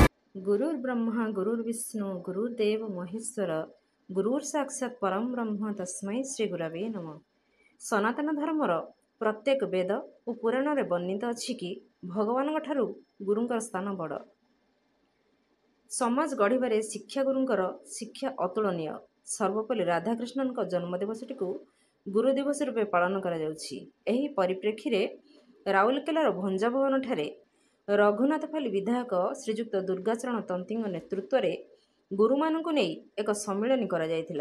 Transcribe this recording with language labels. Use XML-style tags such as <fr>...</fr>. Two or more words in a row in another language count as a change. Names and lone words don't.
<sa>गुरुर्ब्रह्मा गुरुर्विष्णु गुरुर्देव महेश्वर गुरुर साक्षात परम ब्रह्म तस्मै श्री गुरवे नमः।</sa> <or>ସନାତନ ଧର୍ମର ପ୍ରତ୍ୟେକ ବେଦ ଆଉ ପୁରାଣ ରେ ବର୍ଣ୍ଣିତ ଅଛି କି ଭଗବାନ ଠାରୁ ଗୁରୁଙ୍କର ସ୍ଥାନ ବଡ଼। ସମାଜ ଗଢ଼ିବାରେ ଶିକ୍ଷା ଗୁରୁଙ୍କର ଶିକ୍ଷା ଅତୁଳନୀୟ। ସର୍ବପଲ୍ଲୀ ରାଧାକୃଷ୍ଣନ ଜନ୍ମଦିବସଟି କୁ ଗୁରୁ ଦିବସ ରୂପେ ପାଳନ କରା ଯାଉଛି। ଏହି ପରିପ୍ରେକ୍ଷୀ ରେ ରାଉରକେଲାର ଭଞ୍ଜ ଭବନ ଠାରେ ରଘୁନାଥପଲ୍ଲୀ ବିଧାୟକ ଶ୍ରୀଯୁକ୍ତ ଦୁର୍ଗାଚରଣ ତନ୍ତୀ ନେତୃତ୍ୱ ମେଁ ଗୁରୁମାନଙ୍କୁ ନହିଁ ଏକ ସମ୍ମିଳନ କରା ଯାଇଥିଲା।</or>